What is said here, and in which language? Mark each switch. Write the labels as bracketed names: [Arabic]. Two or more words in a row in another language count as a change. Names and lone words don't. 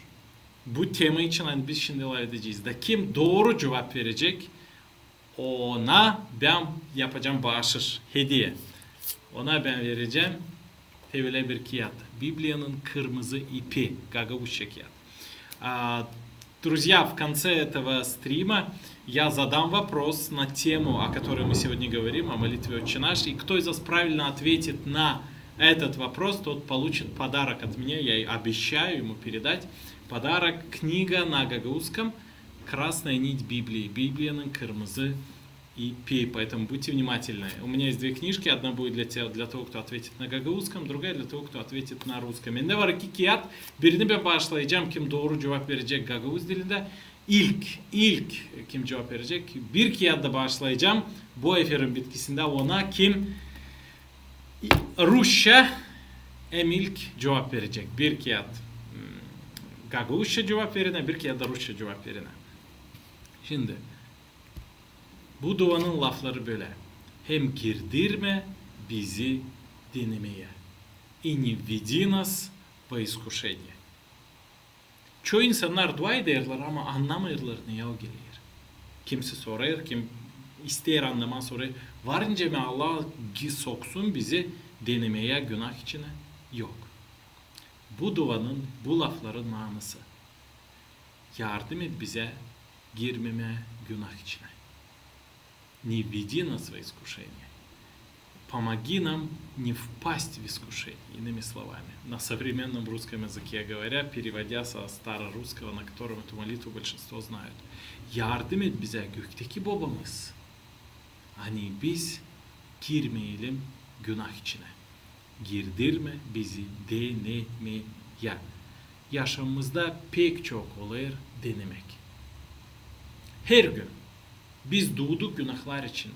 [Gagauz] Bu tema için hani biz şimdi laf edeceğiz. Da kim doğru cevap verecek ona ben yapacağım bağışır, hediye. Ona ben vereceğim böyle bir kağıt. Biblia'nın kırmızı ipi, Гагаузча kağıt. [Russian] Друзья, в конце этого стрима я задам вопрос на тему, о которой мы сегодня говорим, о молитве «Отче наш». И кто из вас правильно ответит на этот вопрос, тот получит подарок от меня. Я обещаю ему передать подарок. Книга на гагаузском «Красная нить Библии». [Gagauz] Bibliyanın kırmızı ipi. [Russian] Поэтому будьте внимательны. У меня есть 2 книжки. Одна будет для того, кто ответит на гагаузском, другая для того, кто ответит на русском. [Gagauz] Elimde var 2 kağıt. Birini ben bağışlayacağım kim doğru cevap verecek Gagavuz dilinde. İlk kim cevap verecek? Bir kağıda başlayacağım. Bu eferin bitkisinde ona kim Rusça ilk cevap verecek. Bir kağıt Gagavuzca cevap verene, bir kağıda Rusça cevap verene. Şimdi bu duanın lafları böyle. Hem girdirme bizi denemeye. [Russian] И не введи нас во искушение. [Gagauz] Çoğu insanlar dua ederler ama anlamıyorlar neye o gelir. Kimse sorar, kim ister anlaman sorar. Varınca mı Allah soksun bizi denemeye, günah içine? Yok. Bu duanın, bu lafların manası. Yardım et bize girmeme günah içine. [Russian] Не введи нас во искушение. Помоги нам не впасть в искушение. Иными словами, на современном русском языке говоря, переводя со старорусского, на котором эту молитву большинство знают. [Gagauz] Yardım et bize gökteki babamız. Hani biz girmeyelim günah içine. Girdirme bizi denemeye. Yaşamımızda pek çok olur denemek. Her gün biz doğduk günahlar içinde.